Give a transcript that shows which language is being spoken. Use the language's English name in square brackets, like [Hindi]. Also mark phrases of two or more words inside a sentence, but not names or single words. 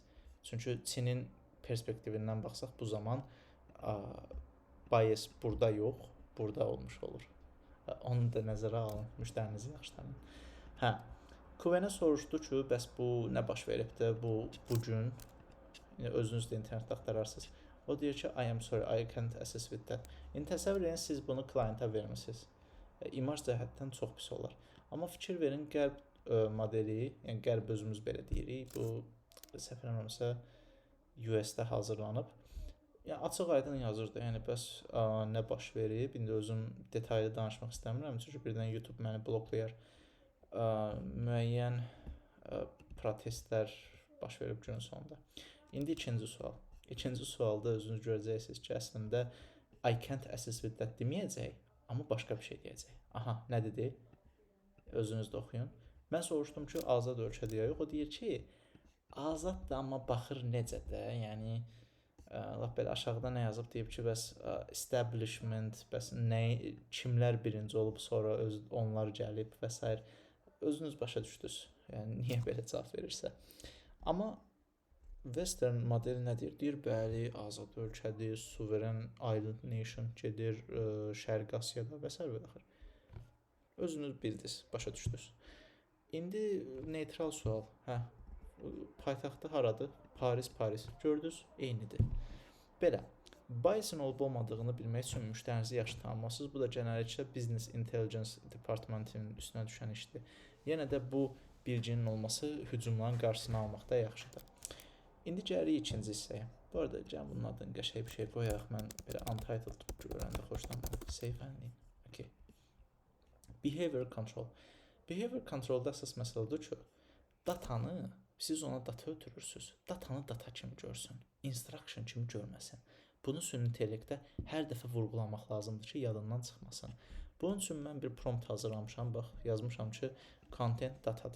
[Azerbaijani] Çünki Çinin perspektivindən baxsaq, bu zaman bias burada yox, burada olmuş olur. Onu da nəzərə alın, müştərinizi yaxşı tanıyın. Kuwenə soruşdu ki, bəs bu nə baş veribdə bu gün? Özünüz də internetdə axtararsınız. O deyir ki, [English] I am sorry, I can't assist with that. [Azerbaijani] İndi təsəvvür edin, siz bunu klienta vermişsiniz. İmaj cəhətdən çox pis olar. Amma fikir verin, qərb modeli, yəni qərb özümüz belə deyirik, bu səhv eləmirəmsə US-də hazırlanıb. Yəni açıq aydın yazırdı. Yəni bəs nə baş verib? İndi özüm detaylı danışmaq istəmirəm, çünki birdən YouTube məni bloklayar. Müəyyən protestlər baş verib günün sonunda. İndi ikinci sual. İkinci sualda özünüz görəcəksiniz ki, əslində [English] I can't assist with that [Azerbaijani] deməyəcək, amma başqa bir şey deyəcək. Aha, nə dedi? Özünüz də oxuyun. Mən soruşdum ki, azad ölkədir ya yox. O deyir ki, azaddır, amma baxır necə də, yəni lap belə aşağıda nə yazıb deyib ki, bəs establishment, bəs nə kimlər birinci olub, sonra onlar gəlib və s. Özünüz başa düşdünüz. Yəni niyə belə cavab verirsə. Amma [English] Western model [Azerbaijani] nə deyir? Deyir, bəli, azad ölkədir, suveren [English] island nation [Azerbaijani] gedir Şərqi Asiyada və s. və axır. Özünüz bildiniz, başa düşdünüz. İndi neytral sual. Paytaxtı haradır? Paris. Gördünüz? Eynidir. Belə, biasın olub olmadığını bilmək üçün müştərinizi yaxşı tanımalısınız. Bu da genəlliklə [English] Business Intelligence departmentinin [Azerbaijani] üstünə düşən işdir. Yenə də bu bilginin olması hücumların qarşısını almaqda yaxşıdır. İndi gəlirik ikinci hissəyə. Bu arada gəlin bunun adını qəşəng bir şey qoyaq. Mən belə untitled görəndə xoşlanmıram. [English] Save and lean. Okay. Behavior control. Behavior controlda [Azerbaijani] əsas məsələ odur ki, datanı siz ona data ötürürsünüz. Datanı data kimi görsün. Instruction kimi görməsin. Bunu süni intellektdə hər dəfə vurğulamaq lazımdır ki, yadından çıxmasın. Bunun üçün mən bir prompt hazırlamışam. Bax, yazmışam ki, content datadır.